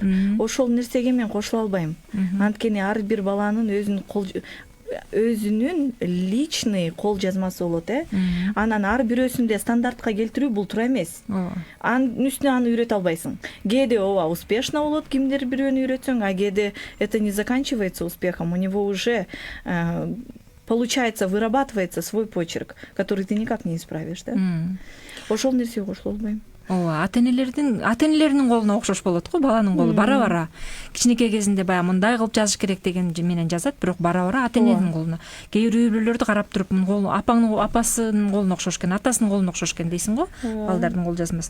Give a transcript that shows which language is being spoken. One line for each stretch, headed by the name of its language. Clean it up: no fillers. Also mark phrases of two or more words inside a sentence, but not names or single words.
Kyrgyz: Ошол нерсеге мен кошула албайм. Анткени ар бир баланын өзүнүн личный кол жазмасы болот, Анан ар бирөөсүндө стандартка келтирүү бул туура эмес. Анын үстүнө аны үйрөтө албайсың. Кээде успешно болот, кимдир бирөөнү үйрөтсөң, а кээде
Russian: это не заканчивается успехом, у него уже получается, вырабатывается свой почерк, который ты никак не исправишь,
Kyrgyz: да? Ошол нерсеге кошула албайм. Ооба, ата-энелердин колуна окшош болот го, баланын колу бара-бара. Кичинекей кезинде баягы мындай кылып жазыш керек деген менен жазат, бирок бара-бара ата-эненин колуна. Кээ бир үй бүлөлөрдү карап туруп, мунун апасынын колуна окшош экен, атасынын колуна окшош экен дейсиң го, балдардын кол жазмасын.